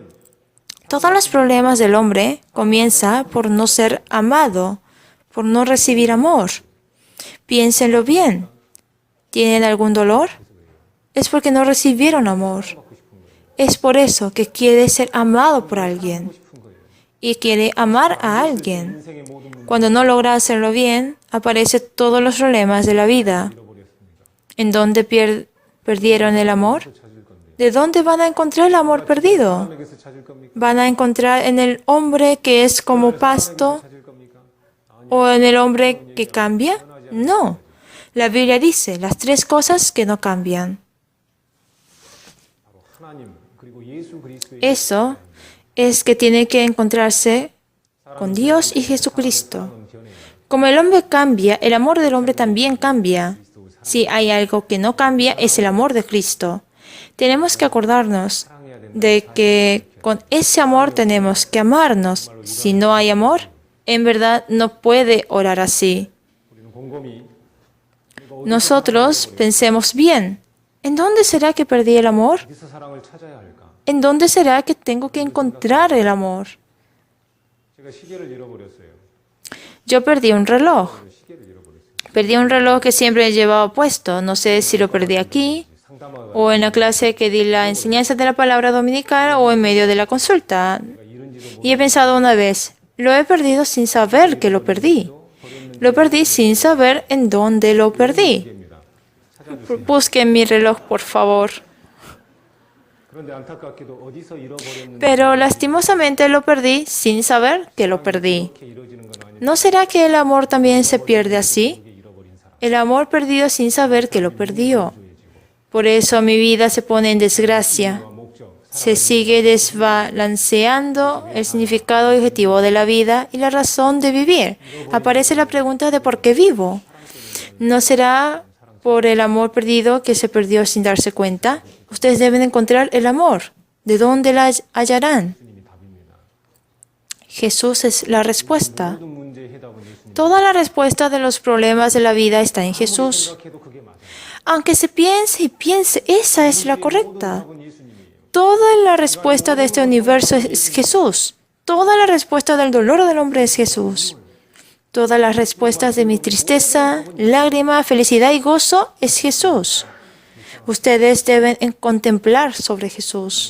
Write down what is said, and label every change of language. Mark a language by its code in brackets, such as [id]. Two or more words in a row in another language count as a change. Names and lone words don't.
[es] Todos los problemas del hombre comienzan por no ser amado, por no recibir amor. Piénsenlo bien. ¿Tienen algún dolor? Es porque no recibieron amor. Es por eso que quiere ser amado por alguien y quiere amar a alguien. [ko] 인생의 모든 문제 [es] Cuando no logra hacerlo bien, aparecen todos los problemas de la vida. ¿En dónde perdieron el amor? [ko] 찾을 건데. [es] ¿De dónde van a encontrar el amor perdido? [ko] 사람에게서 찾을 겁니까? [es] ¿Van a encontrar en el hombre que es como pasto [ko] 찾을 겁니까? 아니, [es] o en el hombre que cambia? No. La Biblia dice las tres cosas que no cambian. [ko] 바로 하나님 그리고 예수 그리스도의 [es] Eso es que tiene que encontrarse con Dios y Jesucristo. [ko] 사랑은 변해요. [es] Como el hombre cambia, el amor del hombre también cambia. Si hay algo que no cambia, es el amor de Cristo. Tenemos que acordarnos [ko] 사랑해야 된다. [es] de que con ese amor tenemos que amarnos. Si no hay amor, en verdad no puede orar así. [ko] 우리는 곰곰이 [es] Nosotros pensemos bien. ¿En dónde será que perdí el amor? [ko] 어디서 사랑을 찾아야 할까? [es] ¿En dónde será que tengo que encontrar el amor? [ko] 제가 시계를 잃어버렸어요. [es] Yo perdí un reloj. [ko] 시계를 잃어버렸어요. [es] Perdí un reloj que siempre he llevado puesto. No sé si lo perdí aquí [ko] 상담하다가 [es] o en la clase que di la enseñanza de la palabra dominical o en medio de la consulta. [ko] 잃은지도 [es] Y he pensado una vez, lo he perdido sin saber que lo perdí. Lo perdí sin saber en dónde lo perdí. [ko] 모릅니다. 찾아주세요. [es] Busquen mi reloj, por favor. [ko] 그런데 안타깝게도 어디서 잃어버렸는지 [es] Pero lastimosamente lo perdí sin saber que lo perdí. [ko] 이렇게 이루어지는 건 아니에요. [es] ¿No será que el amor también se pierde así? [ko] 이게 잃어버린 사람. [es] El amor perdido sin saber que lo perdió. Por eso mi vida se pone en desgracia. [ko] 목적, [es] Se sigue desbalanceando el significado y objetivo de la vida y la razón de vivir. Aparece la pregunta de por qué vivo. ¿No será por el amor perdido que se perdió sin darse cuenta? Ustedes deben encontrar el amor. ¿De dónde la hallarán? Jesús es la respuesta. [ko] 모든 문제의 해답은 예수님. [es] Toda la respuesta de los problemas de la vida está en Jesús. [ko] 생각해도 그게 맞아요. [es] Aunque se piense y piense, esa es la correcta. [ko] 답은 예수님이에요. [es] Toda la respuesta de este universo es Jesús. Toda la respuesta del dolor del hombre es Jesús. Todas las respuestas de mi tristeza, lágrima, felicidad y gozo es Jesús. Ustedes deben contemplar sobre Jesús.